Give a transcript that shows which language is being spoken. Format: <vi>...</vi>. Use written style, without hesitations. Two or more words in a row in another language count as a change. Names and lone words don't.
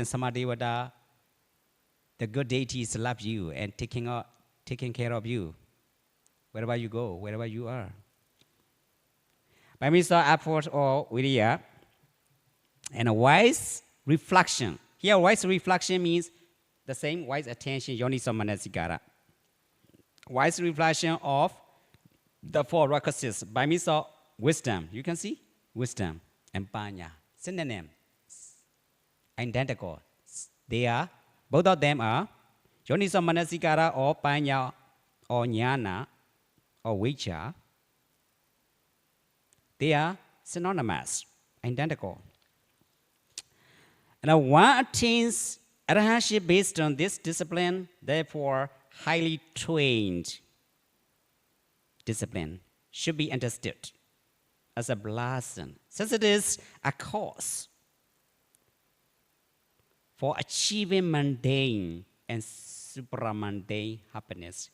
<en>Samadhi the good deities love you and taking care of you wherever you go, wherever you are. By means of effort or virya, and a wise reflection. Here, wise reflection means the same wise attention,</en> <pi>yoniso manasikara.</pi> <en>Wise reflection of the four requisites by means of wisdom. You can see wisdom and panya, synonym, identical. Both of them are</en> <pi>yoniso manasikara</pi> <en>or panya or jnana or vicha. They are synonymous, identical. And one attains arahantship based on this discipline, therefore highly trained discipline should be understood as a blessing, since it is a cause for achieving mundane and supramundane happiness.</en>